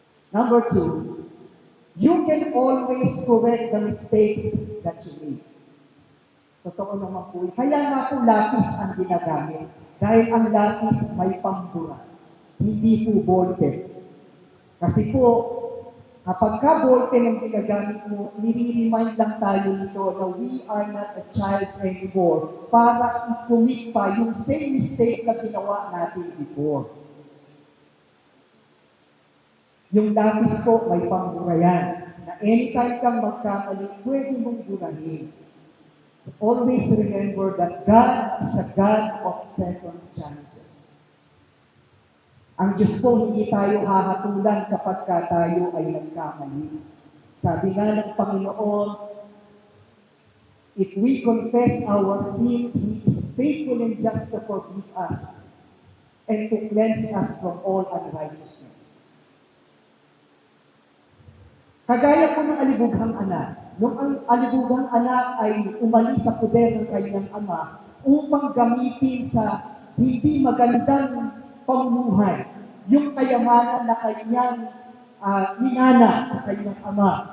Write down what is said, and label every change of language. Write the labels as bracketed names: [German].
[English] Number 2, you can always correct the mistakes that you make. [Filipino] Totoo naman po. Kaya nga po lapis ang ginagamit. Dahil ang lapis may pambura. Hindi po ballpen. Kasi po, kapag ka ballpen ang ginagamit mo, nire-remind lang tayo nito na [English] we are not a child anymore [Filipino] para i-commit pa yung [English] same mistake [Filipino] na ginawa natin before. Yung lapis po, may pambura yan. Na anytime kang magkamali, pwede mong burahin. [English] Always remember that God is a God of second chances. [Filipino] Ang Diyos po, hindi tayo hahatulan kapag tayo ay nagkamali. Sabi nga ng Panginoon, [English] if we confess our sins, He is faithful and just to forgive us and to cleanse us from all unrighteousness. [Filipino] Kagaya po ng alibughang anak, nung ang alibughang anak ay umalis sa poder ng kanyang ama upang gamitin sa hindi magandang pamumuhay, yung kayamanan na kanyang minana sa kanyang ama.